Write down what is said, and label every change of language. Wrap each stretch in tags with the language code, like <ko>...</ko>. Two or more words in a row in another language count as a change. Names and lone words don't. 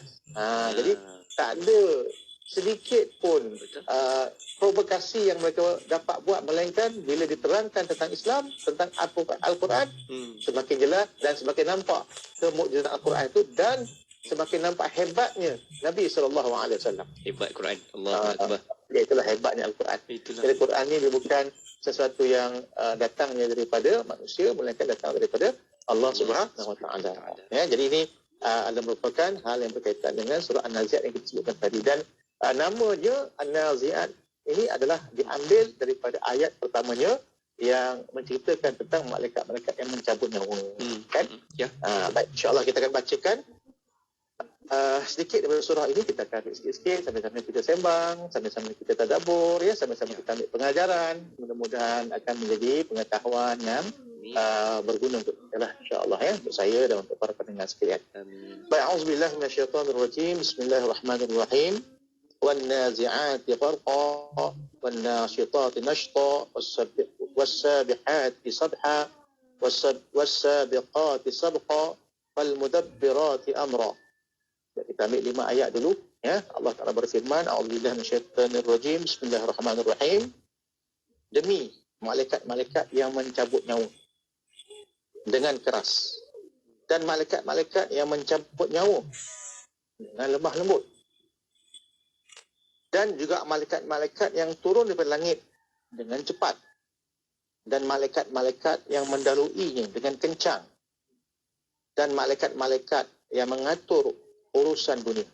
<ms>Jadi tak ada sedikit pun provokasi yang mereka dapat buat, melainkan bila diterangkan tentang Islam, tentang Al-Quran, semakin jelas dan semakin nampak kemukjizatan Al-Quran itu, dan semakin nampak hebatnya Nabi SAW. Hebat Quran.</ms> <ar>الله أكبر.</ar> <ms>Itulah hebatnya Al-Quran. Jadi Quran ni dia bukan sesuatu yang datangnya daripada manusia, melainkan datang daripada Allah</ms> <ar>سبحانه وتعالى.</ar> <ms>Jadi ini adalah merupakan hal yang berkaitan dengan surah An-Nazi'at yang kita sebutkan tadi, dan namanya An-Nazi'at ini adalah diambil daripada ayat pertamanya yang menceritakan tentang malaikat-malaikat yang mencabut nyawa. Baik,</ms> <ar>إن شاء الله</ar> <ms>kita akan bacakan sedikit daripada surah ini. Kita akan sikit-sikit, sambil-sambil kita sembang, sambil-sambil kita tadabbur, sambil-sambil kita ambil pengajaran. Mudah-mudahan akan menjadi pengetahuan yang berguna untuk kita lah,</ms> <ar>إن شاء الله,</ar> <ms>untuk saya dan untuk para pendengar sekalian. Baik,</ms> <ar>أعوذ بالله من الشيطان الرجيم. Bismillahirrahmanirrahim. والنازعات غرقا والناشطات نشطا والسابحات سبحا والسابقات سبقا فالمدبرات أمرا.</ar> <ms>Kita ambil 5 ayat dulu. Allah Ta'ala berfirman,</ms> <ar>أعوذ بالله من الشيطان الرجيم.</ar> <ms>Bismillahirrahmanirrahim. Demi malaikat-malaikat yang mencabut nyawa dengan keras, dan malaikat-malaikat yang mencabut nyawa dengan lemah lembut, dan juga malaikat-malaikat yang turun daripada langit dengan cepat, dan malaikat-malaikat yang mendaluinya dengan kencang, dan malaikat-malaikat yang mengatur urusan dunia.</ms>